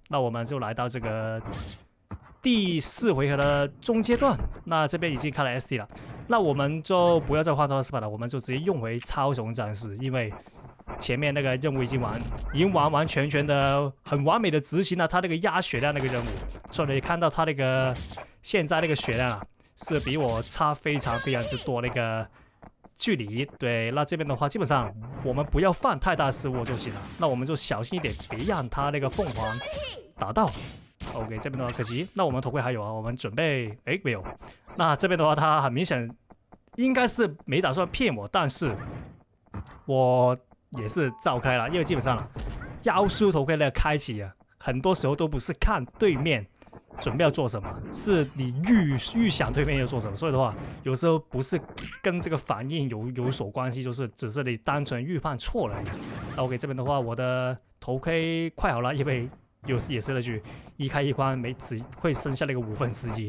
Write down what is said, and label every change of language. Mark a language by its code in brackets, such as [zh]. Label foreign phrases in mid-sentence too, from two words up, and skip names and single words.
[zh] 那我們就來到這個第4回合的中階段，那這邊已經開了 SD 了，那我們就不要再換 Dota Spider 了，我們就直接用回超雄戰士，因為前面那個任務已經完全的很完美的執行了他那個壓血量那个任務，所以你看到他那个现在那个血量啊，是比我差非常之多那个距離。对，那這邊的話，基本上我們不要犯太大失誤就行了。那我們就小心一點，別讓他那個鳳凰打到。OK， 這邊的話可惜。那我們頭盔還有啊，我們準備沒有。那這邊的話，他很明顯應該是沒打算騙我，但是我也是照開了，因為基本上妖術頭盔那個開啟啊，很多時候都不是看對面準備要做什麼，是你預想對面要做什麼，所以的話，有時候不是跟這個反應有所關係，就是只是你單純預判錯了而已。OK， 這邊的話，我的頭盔快好了，因為也是那句一開一關只會剩下那個1/5。